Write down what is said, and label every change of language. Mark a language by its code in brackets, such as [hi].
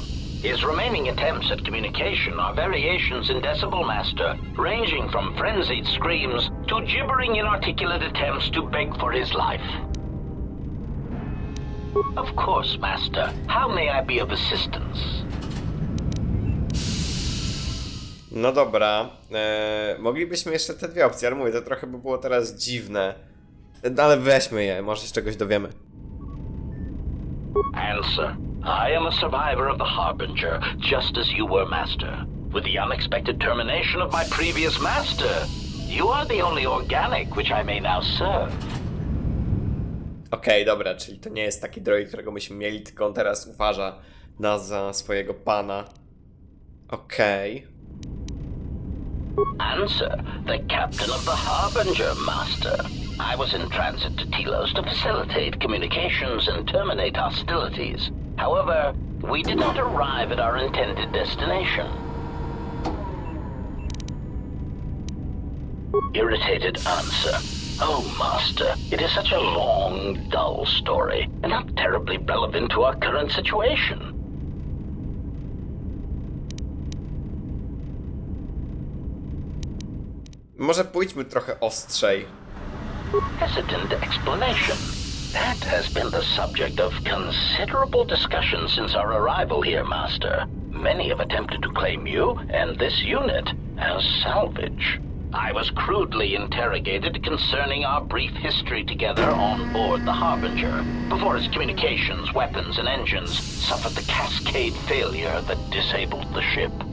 [en] His remaining attempts at communication are variations in decibel, Master, ranging from frenzied screams to gibbering inarticulate attempts to beg for his life. Of course, Master. How may I be of assistance? [pl] No dobra, moglibyśmy jeszcze te dwie opcje, ale mówię, to trochę by było teraz dziwne. Ale weźmy je, może się czegoś dowiemy. [en] Answer. I am a survivor of the Harbinger, just as you were, Master. With the unexpected termination of my previous master, you are the only organic which I may now serve. [pl] Okej, dobra, czyli to nie jest taki droid, którego myśmy mieli, tylko on teraz uważa nas za swojego pana. Okej. [en] Answer. The captain of the Harbinger, Master. I was in transit to Telos to facilitate communications and terminate hostilities. However, we did not arrive at our intended destination. Irritated answer. Oh, Master, it is such a long, dull story, and not terribly relevant to our current situation. [pl] Może pójdźmy trochę ostrzej. [en] Hesitant explanation. That has been the subject of considerable discussion since our arrival here, Master. Many have attempted to claim you and this unit as salvage. I was crudely interrogated concerning our brief history together on board the Harbinger, before its communications, weapons, and engines suffered the cascade failure that disabled the ship.